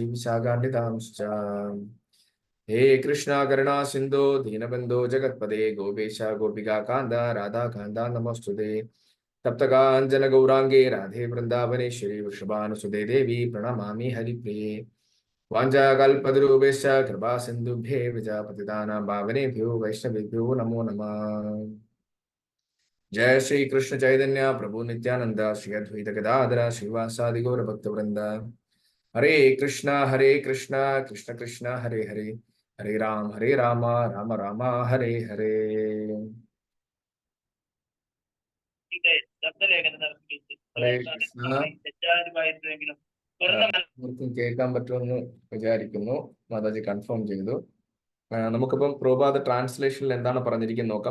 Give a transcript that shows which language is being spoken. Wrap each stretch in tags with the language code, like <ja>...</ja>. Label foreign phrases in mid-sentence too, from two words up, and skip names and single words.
<sa>വിശാഖാന്വിതാം ഹേ കൃഷ്ണ കരുണാ സിന്ധോ ദീനബന്ധോ ജഗത്പദേ ഗോപേശ ഗോപികാ കാന്ത രാധാകാന്ത നമസ്തുതേ തപ്തകാഞ്ചന ഗൗരാംഗേ രാധേ വൃന്ദാവനേശ്വരി വൃഷഭാനുസുതേ ദേവി പ്രണമാമി ഹരിപ്രിയേ വാഞ്ചാകൽപതരൂപേശ്ച കൃപാ സിന്ധുഭ്യേ വിജാപതിതാനാം പാവനേഭ്യോ വൈഷ്ണവേഭ്യോ നമോ നമഃ. जय श्री कृष्ण चैतन्य प्रभु नित्यानंद श्री अद्वैत गदाधर श्रीवासादि गौर भक्त वृंद. हरे कृष्णा कृष्ण कृष्ण हरे हरे, हरे राम राम राम हरे हरे. ഹരേ കൃഷ്ണ.</sa> <ml>എല്ലാവർക്കും കേൾക്കാൻ പറ്റുമെന്ന് വിചാരിക്കുന്നു. മാതാജി കൺഫേം ചെയ്തു. നമുക്കിപ്പം പ്രഭുപാദ ട്രാൻസ്ലേഷനിൽ എന്താണ് പറഞ്ഞിരിക്കുന്നത് നോക്കാം.</ml>